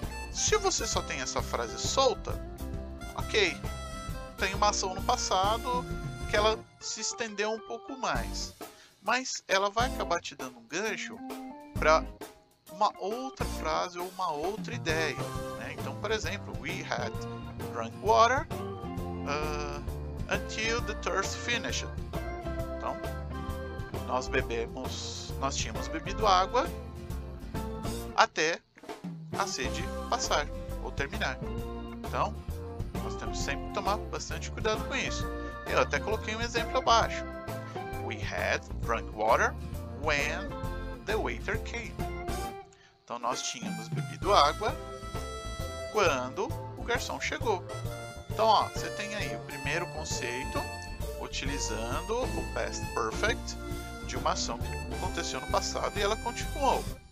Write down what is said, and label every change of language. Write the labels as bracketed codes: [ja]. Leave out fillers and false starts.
[pt] Se você só tem essa frase solta, ok, tem uma ação no passado que ela se estendeu um pouco mais, mas ela vai acabar te dando um gancho para uma outra frase ou uma outra ideia, né? Então, por exemplo, [en] we had drunk water until the thirst finished. [pt] Então, nós tínhamos bebido água até a sede passar ou terminar. Então, nós temos sempre que tomar bastante cuidado com isso. Eu até coloquei um exemplo abaixo. [en] We had drunk water when the waiter came. [pt] Então, nós tínhamos bebido água quando o garçom chegou. Então, ó, você tem aí o primeiro conceito utilizando o past perfect de uma ação que aconteceu no passado e ela continuou.